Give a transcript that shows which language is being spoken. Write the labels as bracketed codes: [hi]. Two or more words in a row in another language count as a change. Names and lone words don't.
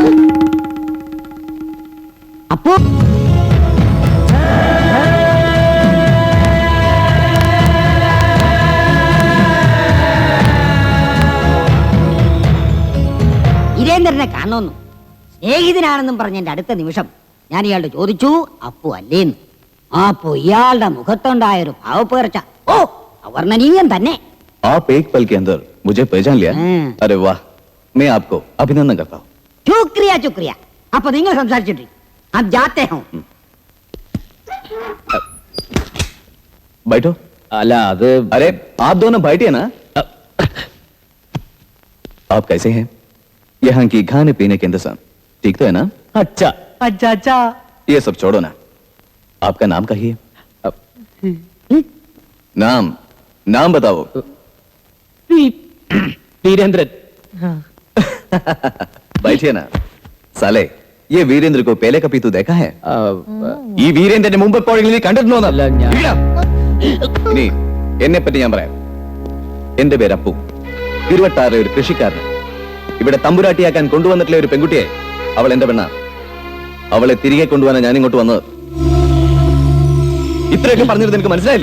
[ml] അപ്പു വീരേന്ദ്രനെ കാണുന്നു, സ്നേഹിതനാണെന്നും പറഞ്ഞ എന്റെ അടുത്ത നിമിഷം ഞാൻ ഇയാളുടെ ചോദിച്ചു, അപ്പു അല്ലേന്ന്. അപ്പോ ഇയാളുടെ മുഖത്തുണ്ടായൊരു ഭാവപ്പേർച്ച, ഓ അവർണ്ണനീയം തന്നെ. [hi] आप एक पल के अंदर मुझे पहचान लिया? अरे वाह, मैं आपको अभिनंदन करता हूँ. शुक्रिया शुक्रिया. [ml] അപ്പൊ നിങ്ങൾ സംസാരിച്ചിട്ട് [hi] अब जाते हैं. बैठो. [ml] അല്ല അത് [hi] अरे आप दोनों बैठिए ना. आप कैसे हैं? यहाँ की खाने पीने के इंतजाम ठीक तो है ना? अच्छा अच्छा अच्छा. ये सब छोड़ो ना, आपका नाम कहिए. नाम नाम बताओ. വീരേന്ദ്രൻ. बैठिए ना. साले, ये वीरेंद्र को पहले कभी तू देखा है? [ml] ഈ വീരേന്ദ്രന്റെ മുമ്പ് എപ്പോഴെങ്കിലും നീ കണ്ടിട്ടുണ്ടോ? ഇനി എന്നെ പറ്റി ഞാൻ പറയാം. എന്റെ പേര് അപ്പു, തിരുവട്ടാറിലെ ഒരു കൃഷിക്കാരൻ. ഇവിടെ തമ്പുരാട്ടിയാക്കാൻ കൊണ്ടുവന്നിട്ടുള്ള ഒരു പെൺകുട്ടിയെ, അവൾ എന്റെ പെണ്ണ. അവളെ തിരികെ കൊണ്ടുപോകാനാണ് ഞാൻ ഇങ്ങോട്ട് വന്നത്. ഇത്രയൊക്കെ പറഞ്ഞിട്ട് നിനക്ക് മനസ്സിലായില്ലേ?